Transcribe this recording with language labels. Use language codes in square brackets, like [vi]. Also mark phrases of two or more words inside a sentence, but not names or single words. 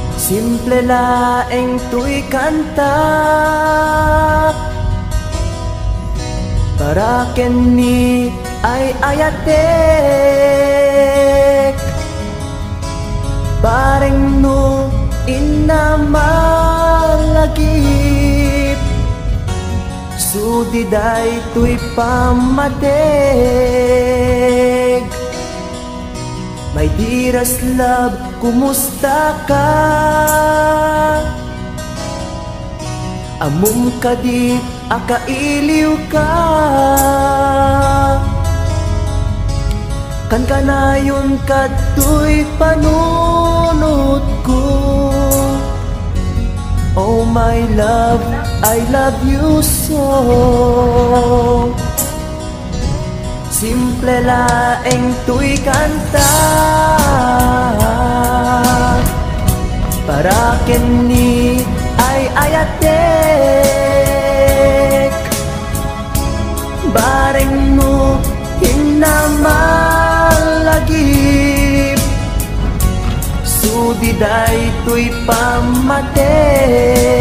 [ilo] Simple laeng tuy kanta para ken ni ay ayatek bareng no inamalagip sudiday tuy pamateg. [en] My dearest love, [ilo] kumusta ka? Amum ka di, akailiw ka. Kan kanayon ka tuy panunod ko. [en] Oh my love, I love you so. [ilo] Simple laeng tuy kanta para ken ni ay ayatek bareng mo hinamalagip sudiday tuy pamatek.